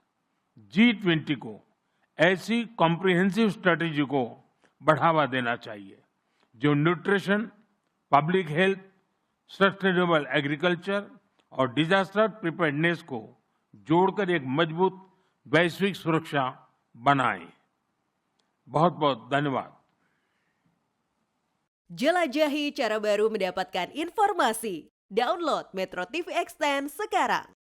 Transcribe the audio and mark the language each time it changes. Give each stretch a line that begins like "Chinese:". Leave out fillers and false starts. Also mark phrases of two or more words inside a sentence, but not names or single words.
Hindi: G20 को ऐसी
English: comprehensive strategy
Hindi: को बढ़ावा देना चाहिए जो
English: nutrition, public health, sustainable agriculture
Hindi: और
English: disaster preparedness
Hindi: को जोड़कर एक मजबूत वैश्विक सुरक्षा बनाए। बहुत बहुत धन्यवाद।
Indonesian: Jelajahi cara baru mendapatkan informasi. Download Metro TV Extend sekarang.